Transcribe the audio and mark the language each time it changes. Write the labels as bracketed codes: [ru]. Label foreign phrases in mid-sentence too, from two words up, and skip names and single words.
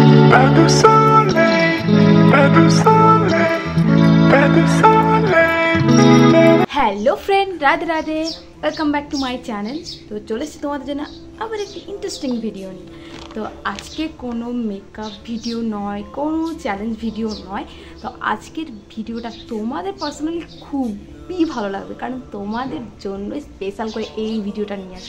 [fr] Pas de soleil, pas de soleil, pas de soleil. [en] hello friend, [bn] রাধে রাধে, [en] welcome back to my channel. [bn] তো চলে এসেছি তোমাদের জন্য আবার একটি [en] interesting video [bn] নিয়ে। তো আজকে কোনো [en] makeup video [bn] নয়, কোনো [en] challenge video [bn] নয়। তো আজকের ভিডিওটা তোমাদের পার্সোনালি খুবই ভালো লাগবে, কারণ তোমাদের জন্য স্পেশাল করে এই ভিডিওটা নিয়ে আসা।